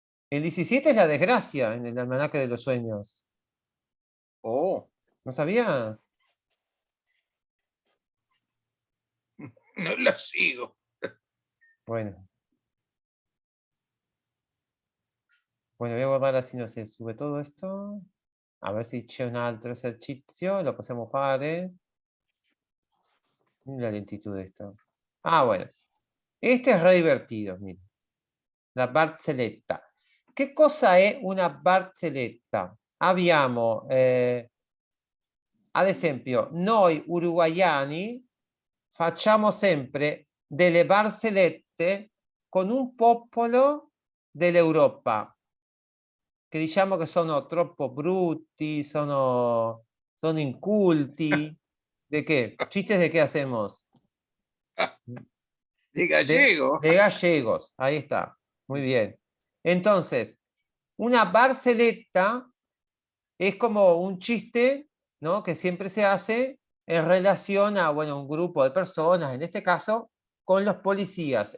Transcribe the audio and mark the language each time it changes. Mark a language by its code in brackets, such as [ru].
[es] El 17 es la desgracia en el almanaque de los sueños. Oh, ¿No sabías? no la sigo. Bueno. Bueno, voy a guardar así, no sé, sube todo esto. A ver si [it] c'è un altro esercizio, lo possiamo fare. [es] La lentitud de esto. Ah, bueno. Este es re divertido, miren. La barzelletta. [it] Che cosa è una barzelletta? Abbiamo, ad esempio, noi uruguayani facciamo sempre delle barzellette con un popolo dell'Europa, che diciamo che sono troppo brutti, sono inculti. [es] ¿De qué? ¿Chistes de qué hacemos? De gallego. De gallegos, ahí está, muy bien. Entonces, una barzelletta es como un chiste, ¿no? Que siempre se hace en relación a, bueno, un grupo de personas, en este caso, con los policías.